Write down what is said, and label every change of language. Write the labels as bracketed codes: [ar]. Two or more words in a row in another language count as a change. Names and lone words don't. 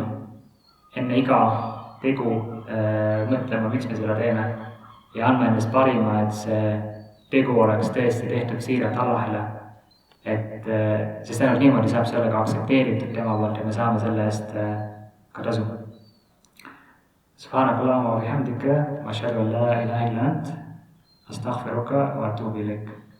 [et] Enne iga tegu mõtlema, miks me seda teeme ja andma endast parima, et see tegu oleks tõesti tehtud siiralt Allahile. Sest ainult niimoodi saab selle ka aktsepteeritud tema poolt ja me saame selle eest ka tasu. [ar] سبحانك اللهم وبحمدك وأشهد أن لا إله إلا أنت أستغفرك وأتوب إليك.